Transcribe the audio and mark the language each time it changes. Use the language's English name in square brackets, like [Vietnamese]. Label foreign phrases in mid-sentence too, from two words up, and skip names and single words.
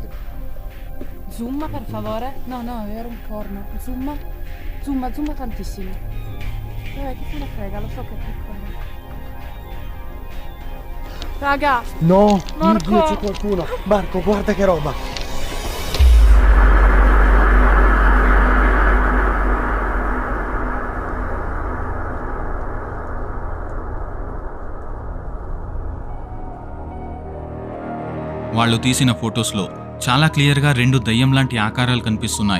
[Italian] Zoom per favore. No, era un corno. Zoom tantissimo. Vabbè, chi se ne frega, lo so che è piccolo. Raga, No! Marco! Mio Dio, c'è qualcuno! Marco, guarda che roba! [Telugu] వాళ్ళు తీసిన ఫొటోస్లో చాలా క్లియర్గా 2 దయ్యం లాంటి ఆకారాలు కనిపిస్తున్నాయి.